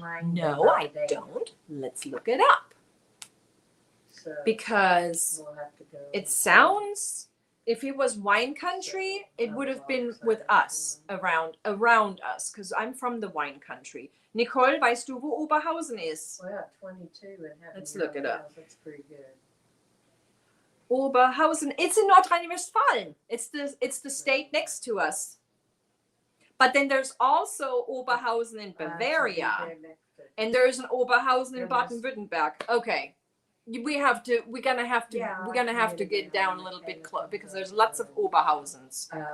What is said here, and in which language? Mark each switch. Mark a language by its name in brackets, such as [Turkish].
[English] No, I don't. Let's look it up. Because it sounds, if it was wine country, it would have been with us, around us, because I'm from the wine country. [German] Nicole, weißt du, wo Oberhausen ist? [English] Well, 22 and let's look it up. That's pretty good. Oberhausen, it's in North Rhine-Westphalia. It's the state next to us. But then there's also Oberhausen in Bavaria, and there's an Oberhausen in Baden-Württemberg. Okay, we're gonna have to get down a little bit close because there's lots of Oberhausens.